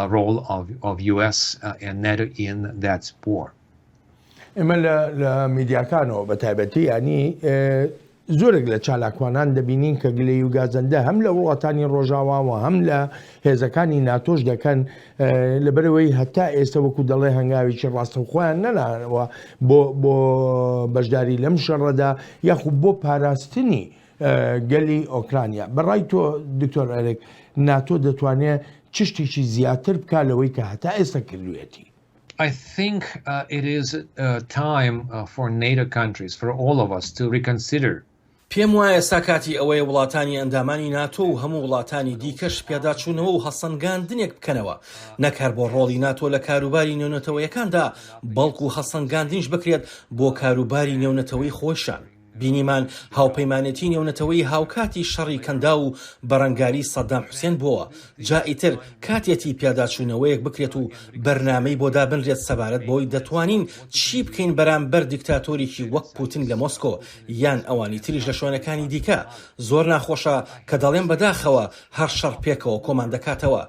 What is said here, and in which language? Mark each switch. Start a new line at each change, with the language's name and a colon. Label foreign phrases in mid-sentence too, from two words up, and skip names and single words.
Central Kurdish: ئێمە لە میدیاکانەوە بە تایبەتی ینی زۆرێک لە چالاکوانان دەبینین کە گلەی و گازەندە هەم لە وڵاتانی ڕۆژاواوە هەم لە هێزەکانی ناتۆش دەکەن لەبەرەوەی هەتا ئێستا وەکو دەڵێ هەنگاوێکی ڕاستەوخۆیان نەناوە بۆ بەشداری لەم شەڕەدا یاخود بۆ پاراستنی گەلی ئۆکرانیا. بەڕای تۆ دکتۆر ئەرێک ناتۆ دەتوانێت چ شتێکی زیاتر بکا لەوەی کە هەتا ئێستا کردوێتی؟
English: I think it is time for NATO countries, for all of us, to reconsider.
Central Kurdish: پێم وایە ئێستا کاتی ئەوەیە وڵاتانی ئەندامانی ناتۆ و هەموو وڵاتانی دیکەش پێداچوونەوە و هەسەنگاندنێک بکەنەوە نەکار بۆ ڕۆڵی ناتۆ لە کاروباری نێونەتەوەیەکاندا بەڵکو و هەسەنگاندنیش بکرێت بۆ کاروباری نێونەتەوەی خۆشان. بینیمان هاوپەیمانەتی نێونەتەوەی هاوکاتی شەڕی کەندا و بەڕەنگاری سەدام حوسێن بووە جا ئیتر کاتێتی پیاداچوونەوەیەک بکرێت و بەرنامەی بۆ دابنرێت سەبارەت بۆی دەتوانین چی بکەین بەرامبەر دیکتاتۆریکی وەک پوتین لە مۆسکۆ یان ئەوانی تریش لە شوێنەکانی دیکە زۆر ناخۆشە کە دەڵێن بەداخەوە هەر شەڕ پێکەوە کۆمان دەکاتەوە.